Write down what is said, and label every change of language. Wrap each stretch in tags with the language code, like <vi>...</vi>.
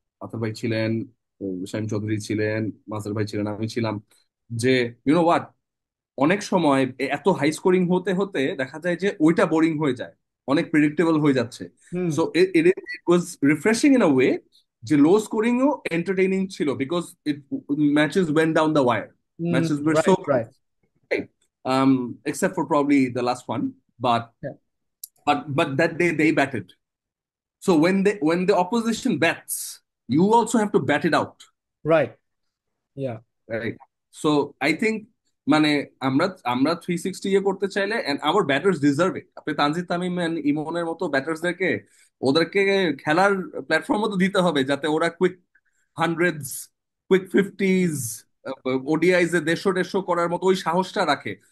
<bn>আতার ভাই ছিলেন, শাহিম চৌধুরী ছিলেন, মাসার ভাই ছিলেন, আমি ছিলাম, যে</bn> <en>you know what,</en> <bn>অনেক সময় এত হাই স্কোরিং হতে হতে দেখা যায় যে ওইটা বোরিং হয়ে যায়, অনেক প্রেডিক্টেবল হয়ে যাচ্ছে। হুম</bn> <en>So it was refreshing in a way যে low scoring ও entertaining ছিল, because it matches went down the wire, hmm. Matches wire so right close, right. right? Except for probably the last one, but</en> <bn>হ্যাঁ।</bn> <en>but that day they batted. So when the opposition bats, you also have to bat it out, right. Yeah. right? So I think</en> <bn>মানে আমরা আমরা 360 ইয়ে করতে চাইলে,</bn> <en>and our batters deserve it,</en> <bn>আপনি Tanzid Tamim and ইমনের মতো ব্যাটার্সদেরকে ওদেরকে খেলার প্ল্যাটফর্মও তো দিতে হবে, যাতে ওরা কুইক হান্ড্রেডস, কুইক ফিফটিজ, ওডিআইজ এ 150 করার মতো ওই সাহসটা রাখে।</bn>